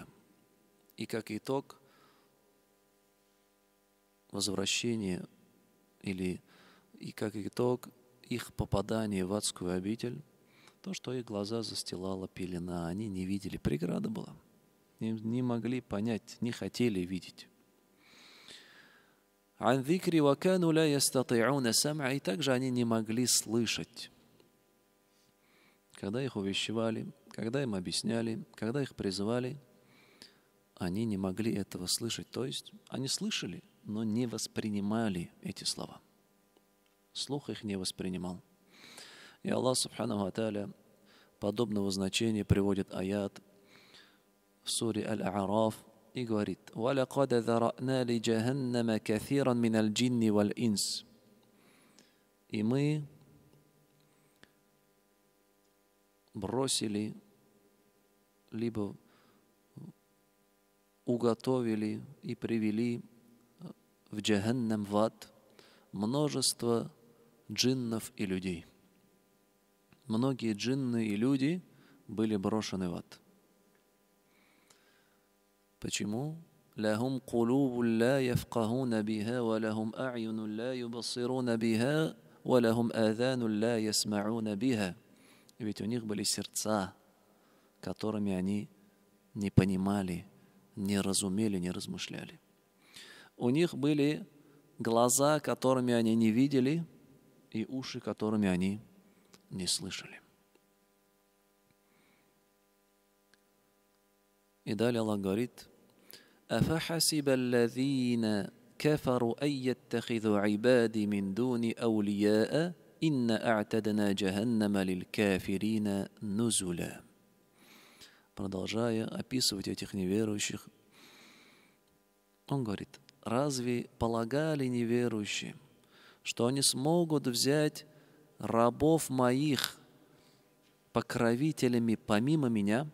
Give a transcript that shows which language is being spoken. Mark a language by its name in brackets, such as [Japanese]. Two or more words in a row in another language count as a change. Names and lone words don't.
[Russian] И как итог возвращения и как итог их попадания в адскую обитель, то, что их глаза застилала пелена, они не видели, преграда была. Не могли понять, не хотели видеть. [Arabic] «عن ذكري وكانوا لا يستطيعون سمعا», [Russian] и также они не могли слышать. Когда их увещевали, когда им объясняли, когда их призывали, они не могли этого слышать. То есть они слышали, но не воспринимали эти слова. Слух их не воспринимал. И Аллах [Arabic] سبحانه وتعالى [Russian] подобного значения приводит аят в суре Аль-А'раф и говорит: [Arabic] «ولقد ذرأنا لجهنم كثيرا من الجن والإنس». [Russian] И мы бросили, либо уготовили и привели в Джаханнам, в ад, множество джиннов и людей. Многие джинны и люди были брошены в ад. Почему? [Arabic] لهم قلوب لا يفقهون بها ولهم أعين لا يبصرون بها ولهم آذان لا يسمعون بها. [Russian] Ведь у них были сердца, которыми они не понимали, не разумели, не размышляли. У них были глаза, которыми они не видели, и уши, которыми они не слышали. И далее Аллах говорит: [Arabic] أفحسب الذين كفروا أن يتخذوا عبادي من دون أولياء إن أعتدنا جهنم للكافرين نزلا. [Russian] Продолжая описывать этих неверующих, он говорит: разве полагали неверующие, что они смогут взять рабов моих покровителями помимо меня?